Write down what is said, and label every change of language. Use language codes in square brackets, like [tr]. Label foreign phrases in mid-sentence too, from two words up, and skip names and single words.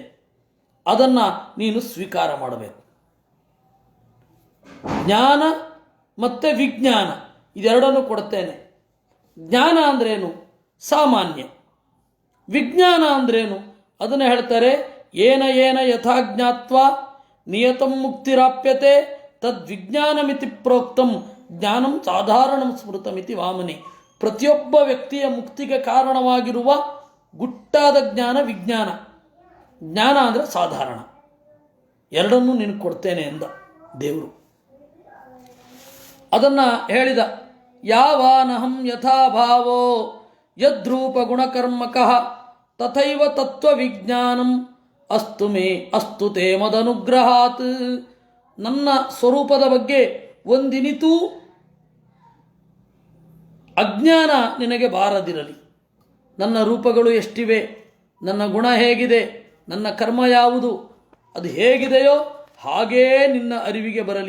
[kn] ಅದನ್ನು ನೀನು ಸ್ವೀಕಾರ ಮಾಡಬೇಕು. ಜ್ಞಾನ ಮತ್ತು ವಿಜ್ಞಾನ ಇದೆರಡನ್ನು ಕೊಡ್ತೇನೆ. ಜ್ಞಾನ ಅಂದ್ರೇನು? ಸಾಮಾನ್ಯ. ವಿಜ್ಞಾನ ಅಂದ್ರೇನು? ಅದನ್ನು ಹೇಳ್ತಾರೆ, [sa] ಏನ ಏನ ಯಥಾಜ್ಞಾತ್ವ ನಿಯತಂ ಮುಕ್ತಿರಾಪ್ಯತೆ ತದ್ವಿಜ್ಞಾನಮಿತಿ ಪ್ರೋಕ್ತಂ ಜ್ಞಾನಂ ಸಾಧಾರಣಂ ಸ್ಮೃತಮಿತಿ ವಾಮನಿ. [kn] ಪ್ರತಿಯೊಬ್ಬ ವ್ಯಕ್ತಿಯ ಮುಕ್ತಿಗೆ ಕಾರಣವಾಗಿರುವ ಗುಟ್ಟಾದ ಜ್ಞಾನ ವಿಜ್ಞಾನ. ಜ್ಞಾನ ಅಂದರೆ ಸಾಧಾರಣ. ಎರಡನ್ನೂ ನಿನಗೆ ಕೊಡ್ತೇನೆ ಎಂದ ದೇವರು. ಅದನ್ನು ಹೇಳಿದ. [sa] ಯಾವಾನಹಂ ಯಥಾಭಾವೋ ಯದ್ರೂಪ ಗುಣಕರ್ಮಕಃ ತಥೈವ ತತ್ವವಿಜ್ಞಾನಂ ಅಸ್ತು ಮೇ ಅಸ್ತು ತೇ ಮದನುಗ್ರಹಾತ್. [kn] ನನ್ನ ಸ್ವರೂಪದ ಬಗ್ಗೆ ಒಂದಿನಿತೂ ಅಜ್ಞಾನ ನಿನಗೆ ಬಾರದಿರಲಿ. ನನ್ನ ರೂಪಗಳು ಎಷ್ಟಿವೆ, ನನ್ನ ಗುಣ ಹೇಗಿದೆ, ನನ್ನ ಕರ್ಮ ಯಾವುದು, ಅದು ಹೇಗಿದೆಯೋ ಹಾಗೇ ನಿನ್ನ ಅರಿವಿಗೆ ಬರಲಿ.